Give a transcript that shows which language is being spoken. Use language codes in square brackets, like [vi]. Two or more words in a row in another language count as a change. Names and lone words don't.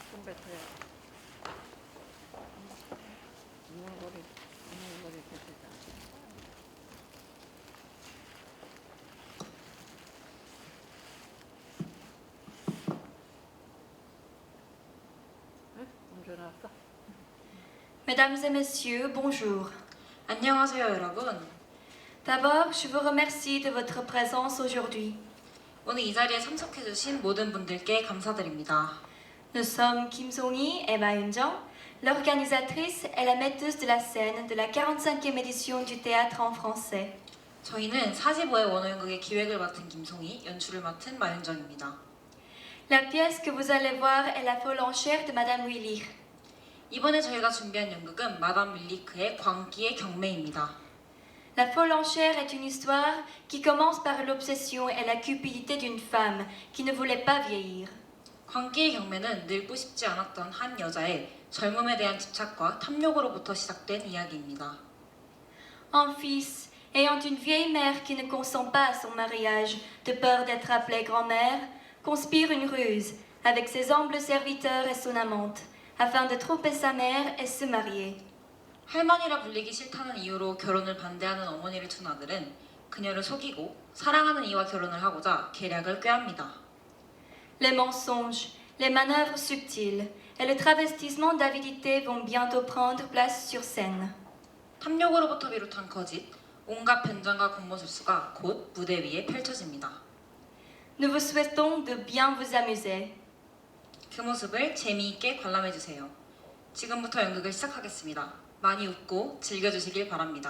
[fr] Mesdames et messieurs, bonjour. [ko] 안녕하세요, 여러분. [fr] D'abord, je vous remercie de votre présence aujourd'hui. [ko] 오늘 이 자리에 참석해주신 모든 분들께 감사드립니다. [fr] Nous sommes Kim Song-hee et Ma Eun-jung, l'organisatrice et la metteuse de la scène de la 45e édition du théâtre en français. [ko] 저희는 45회 원어연극의 기획을 맡은 김송희, 연출을 맡은 마윤정입니다. [fr] La pièce que vous allez voir est La folle enchère de Madame Willich. [ko] 이번에 저희가 준비한 연극은 마담 윌리크의 광기의 경매입니다. [fr] La folle enchère est une histoire qui commence par l'obsession et la cupidité d'une femme qui ne voulait pas vieillir. [ko] 광기의 경매는 늙고 싶지 않았던 한 여자의 젊음에 대한 집착과 탐욕으로부터 시작된 이야기입니다. [fr] Un fils, ayant une vieille mère qui ne consent pas à son mariage, de peur d'être appelée grand-mère, conspire une ruse avec ses humbles serviteurs et son amante, afin de tromper sa mère et se marier. [ko] 할머니라 불리기 싫다는 이유로 결혼을 반대하는 어머니를 둔 아들은 그녀를 속이고 사랑하는 이와 결혼을 하고자 계략을 꾀합니다. [fr] Les mensonges, les manœuvres subtiles et le travestissement d'avidité vont bientôt prendre place sur scène. [ko] 탐욕으로부터 비롯한 거짓, 온갖 변장과 겉모술수가 곧 무대 위에 펼쳐집니다. [fr] Nous vous souhaitons de bien vous amuser. [ko] 그 모습을 재미있게 관람해주세요. 지금부터 연극을 시작하겠습니다. 많이 웃고 즐겨주시길 바랍니다.